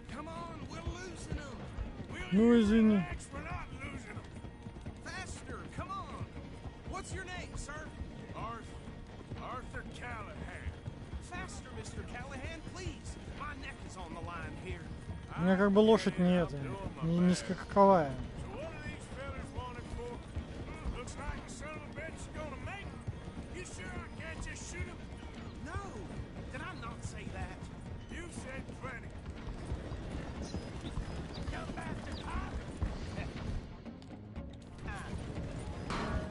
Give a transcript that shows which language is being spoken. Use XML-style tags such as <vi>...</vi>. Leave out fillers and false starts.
<en>Come on, we're losing them.</en> <ru>Ну, извини.</ru> <en>Relax, we're not losing them. Faster, come on. What's your name, sir? Arthur Callahan. Faster, Mr. Callahan, please. My neck is on the line here.</en> <ru>У меня как бы лошадь не это, не скаковая.</ru> <en>So what are these fellas wanted for? Looks like the son of a bitch is gonna make it. You sure I can't just shoot him? No, did I not say that? You said plenty. You bastard, huh?</en>